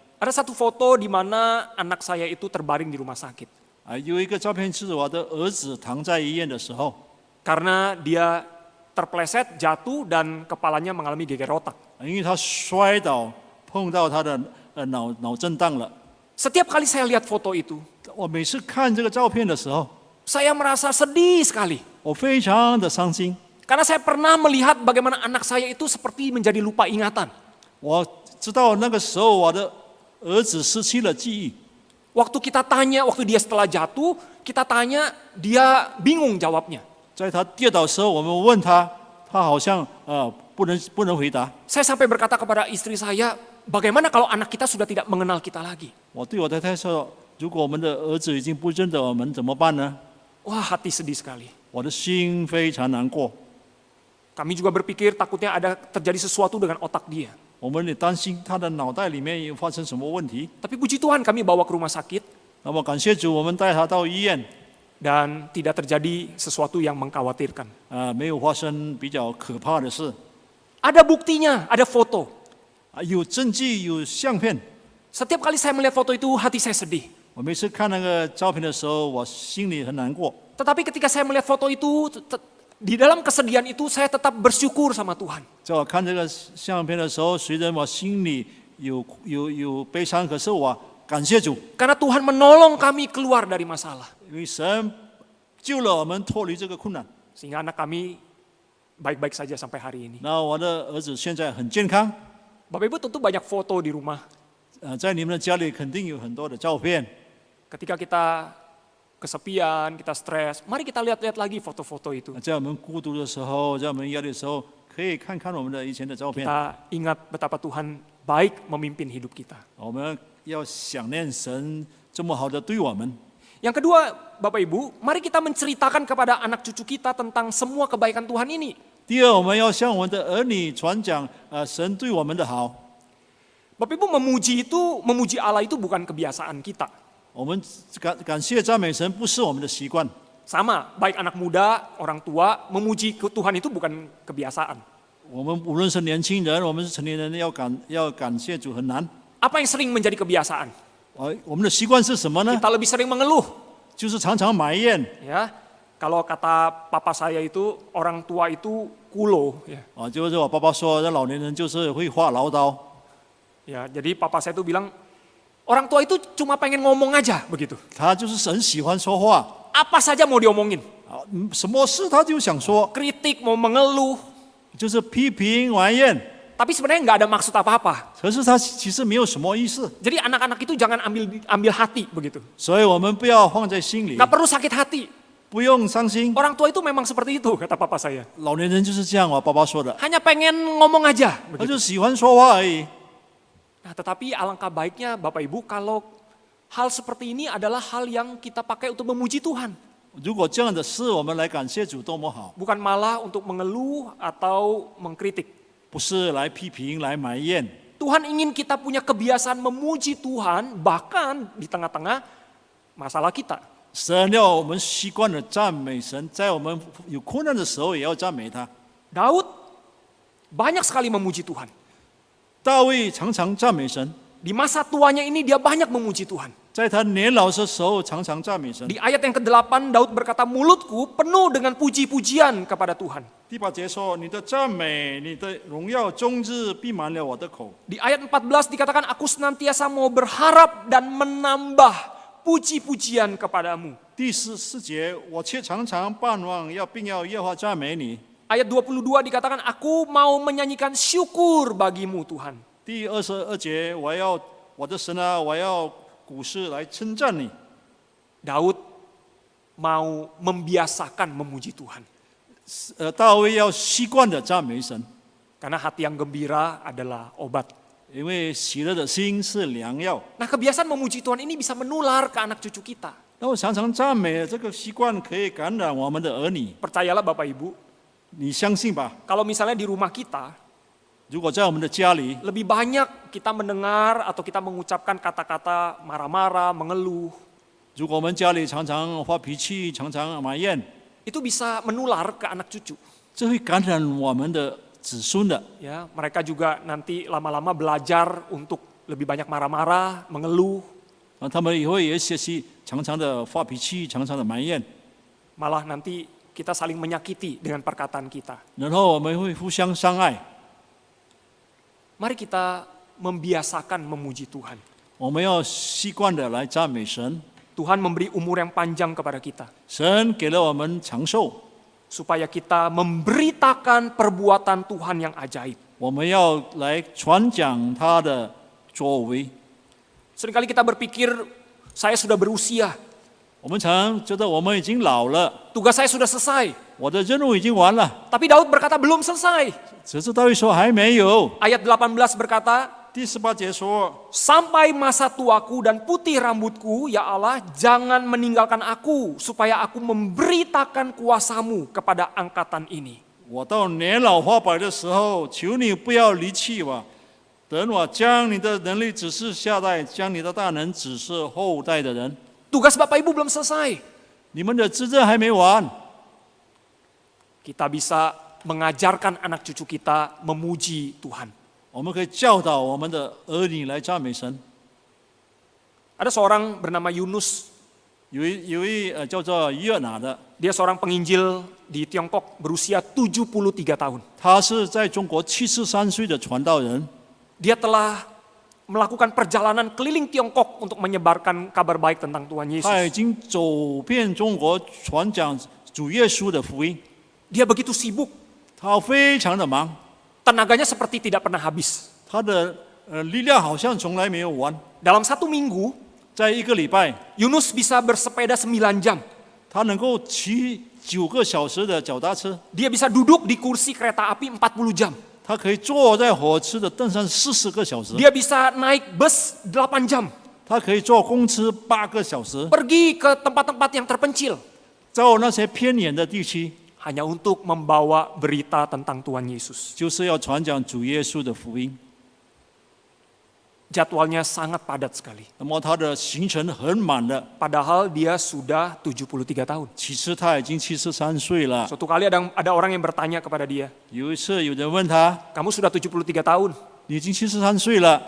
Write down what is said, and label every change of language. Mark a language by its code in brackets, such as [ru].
[id] Ada satu foto di mana anak saya itu terbaring di rumah sakit [zh] 有一个照片是我的儿子躺在医院的时候， [id] karena dia terpleset, jatuh dan kepalanya mengalami geger otak. [zh] 因为他摔倒碰到他的脑震荡了。 [id] Setiap kali saya lihat foto itu, [zh] 我每次看这个照片的时候， [id] saya merasa sedih sekali. [zh] 我非常的伤心。 [id] Karena saya pernah melihat bagaimana anak saya itu seperti menjadi lupa ingatan. [zh] 我知道那个时候我的儿子失去了记忆。 [id] Waktu kita tanya, waktu dia setelah jatuh, kita tanya, dia bingung jawabnya. [zh] 在他跌倒的时候，我们问他，他好像不能回答。 [id] Saya sampai berkata kepada istri saya, bagaimana kalau anak kita sudah tidak mengenal kita lagi? [zh] 我对我太太说，如果我们的儿子已经不认得我们，怎么办呢？ [id] Wah, hati sedih sekali. [zh] 我的心非常难过。 [id] Kami juga berpikir takutnya ada terjadi sesuatu dengan otak dia. [zh] 我们也担心他的脑袋里面有发生什么问题。 [id] Tapi puji Tuhan kami bawa ke rumah sakit [zh] 那么感谢主，我们带他到医院， [id] dan tidak terjadi sesuatu yang mengkhawatirkan. [zh] 没有发生比较可怕的事。 [id] Ada buktinya, ada foto. [zh] 有证据，有相片。 [id] Setiap kali saya melihat foto itu, hati saya sedih. [zh] 我每次看那个照片的时候，我心里很难过。 [id] Tetapi ketika saya melihat foto itu, di dalam kesedihan itu saya tetap bersyukur sama Tuhan. [zh] 在我看这个相片的时候，虽然我心里有悲伤，可是我感谢主， [id] Karena Tuhan menolong kami keluar dari masalah. [zh] 因为神救了我们脱离这个困难。 [id] Sehingga anak kami baik-baik saja sampai hari ini. [zh] 那我的儿子现在很健康。 [id] Bapak Ibu tentu banyak foto di rumah. [zh] 在你们的家里肯定有很多的照片。 [id] Ketika kita kesepian, kita stres, mari kita lihat-lihat lagi foto-foto itu. [zh] 在我们孤独的时候，在我们压力的时候，可以看看我们的以前的照片。 [id] Kita ingat betapa Tuhan baik memimpin hidup kita. [zh] 我们要想念神这么好的对我们。 [id] Yang kedua, Bapak Ibu, mari kita menceritakan kepada anak cucu kita tentang semua kebaikan Tuhan ini. [zh] 第二，我们要向我们的儿女传讲神对我们的好。 [id] Bapak Ibu, memuji Allah itu bukan kebiasaan kita. [zh] 我们感谢赞美神，不是我们的习惯。 [id] Sama, baik anak muda, orang tua, memuji Tuhan itu bukan kebiasaan. [zh] 我们无论是年轻人，我们是成年人，要感谢主很难。 [id] Apa yang sering menjadi kebiasaan? [zh] 我们的习惯是什么呢？ [id] Kita lebih sering mengeluh. [zh] 就是常常埋怨。 [id] Ya, kalau kata papa saya itu, orang tua itu kulo. Ya. [zh] 就是我爸爸说，这老年人就是会话唠叨。 [id] Ya, jadi papa saya itu bilang, orang tua itu cuma pengen ngomong aja begitu. [zh] 他就是很喜欢说话， [id] Apa saja mau diomongin. [zh] 什么事他就想说， [id] Kritik, mau mengeluh. [zh] 就是批评埋怨。 [id] Tapi sebenarnya nggak ada maksud apa-apa. [zh] 可是他其实没有什么意思， [id] Jadi anak-anak itu jangan ambil hati begitu. [zh] 所以我们不要放在心里， [id] Nggak perlu sakit hati. [zh] 不用伤心。 [id] Orang tua itu memang seperti itu, kata papa saya. [zh] 老年人就是这样，我爸爸说的， [id] Hanya pengen ngomong aja. [zh] 他 [id] Begitu. [zh] 就喜欢说话而已。 [id] Nah, tetapi alangkah baiknya Bapak Ibu kalau Hal seperti ini adalah hal yang kita pakai untuk memuji Tuhan. [zh] 如果这样的事，我们来感谢主多么好， [id] Bukan malah untuk mengeluh atau mengkritik. [zh] 不是来批评、来埋怨。 [id] Tuhan ingin kita punya kebiasaan memuji Tuhan bahkan di tengah-tengah masalah kita. [zh] 神要我们习惯了赞美神，在我们有困难的时候也要赞美他。 [id] Daud banyak sekali memuji Tuhan. [zh] 大卫常常赞美神， [id] Di masa tuanya ini dia banyak memuji Tuhan. [zh] 在他年老的时候常常赞美神。 [id] Di ayat yang ke-8 Daud berkata, mulutku penuh dengan puji-pujian kepada Tuhan. [zh] 第8节说：“你的赞美，你的荣耀，终日闭满了我的口。” [id] Di ayat 14 dikatakan, aku senantiasa mau berharap dan menambah puji-pujian kepadamu. [zh] 第4节，我却常常盼望并要耶和华赞美你。 [id] Ayat 22 dikatakan, aku mau menyanyikan syukur bagimu Tuhan. [zh] 第22节，我的神啊，我要古诗来称赞你。 [id] Daud mau membiasakan memuji Tuhan. [zh] 大卫要习惯的赞美神， [id] Karena hati yang gembira adalah obat. [zh] 因为喜乐的心是良药。 [id] Nah, kebiasaan memuji Tuhan ini bisa menular ke anak cucu kita. [zh] 那我常常赞美这个习惯可以感染我们的儿女， [id] Percayalah Bapak Ibu, [zh] 你相信吧？ [id] kalau misalnya di rumah kita, [zh] 如果在我们的家里， [id] lebih banyak kita mendengar atau kita mengucapkan kata-kata marah-marah, mengeluh, [zh] 如果我们家里常常发脾气，常常埋怨， [id] itu bisa menular ke anak cucu. [zh] 这会感染我们的子孙的。 [id] Ya, mereka juga nanti lama-lama belajar untuk lebih banyak marah-marah, mengeluh, [zh] 他们以后也学习常常的发脾气，常常的埋怨， [id] malah nanti kita saling menyakiti dengan perkataan kita. [zh] 然后我们会互相伤害。 [id] Mari kita membiasakan memuji Tuhan. [zh] 我们要习惯的来赞美神。 [id] Tuhan memberi umur yang panjang kepada kita, [zh] 神给了我们长寿， [id] supaya kita memberitakan perbuatan Tuhan yang ajaib. [zh] 我们要来传讲他的作为。 [id] Seringkali kita berpikir, saya sudah berusia, [zh] 我们常觉得我们已经老了， [id] tugas saya sudah selesai. [zh] 我的任务已经完了。 [id] Tapi Daud berkata belum selesai. [zh] 只是大卫说还没有。 [id] Ayat 18 berkata, [zh] 第18节说， [id] sampai masa tuaku dan putih rambutku, ya Allah, jangan meninggalkan aku, supaya aku memberitakan kuasamu kepada angkatan ini. [zh] 我到年老发白的时候，求你不要离弃我，等我将你的能力指示下代，将你的大能指示后代的人。 [id] Tugas Bapak Ibu belum selesai. [zh] 你们的职责还没完， [id] Kita bisa mengajarkan anak cucu kita memuji Tuhan. [zh] 我们可以教导我们的儿女来赞美神。 [id] Ada seorang bernama Yunus. [zh] 有一叫做约拿的， [id] Dia seorang penginjil di Tiongkok berusia 73 tahun. [zh] 他是在中国73岁的传道人， [id] Dia telah melakukan perjalanan keliling Tiongkok untuk menyebarkan kabar baik tentang Tuhan [zh] 他已经走遍中国传讲主耶稣的福音。 [id] Dia begitu sibuk, [zh] 他非常的忙， [id] tenaganya seperti tidak pernah habis. [zh] 他的力量好像从来没有完。 [id] Dalam 1 minggu, [zh] 在一个礼拜， [id] Yunus bisa bersepeda 9 jam. [zh] 他能够骑9个小时的脚踏车， [id] Dia bisa duduk di kursi kereta api 40 jam. [zh] 他可以坐在火车的凳上40个小时， [id] Dia bisa naik bus 8 jam. [zh] 他可以坐公车8个小时， [id] Pergi ke tempat-tempat yang terpencil. [zh] 到那些偏远的地区， [id] Hanya untuk membawa berita tentang Tuhan Yesus. [zh] 就是要传讲主耶稣的福音。 [id] Jadwalnya sangat padat sekali. [zh] 那么他的行程很满的， [id] Padahal dia sudah 73 tahun. [zh] 其实他已经73岁了。 [id] Suatu kali ada orang yang bertanya kepada dia, [zh] 有一次有人问他 [id] kamu sudah 73 tahun, [zh] 你已经73岁了，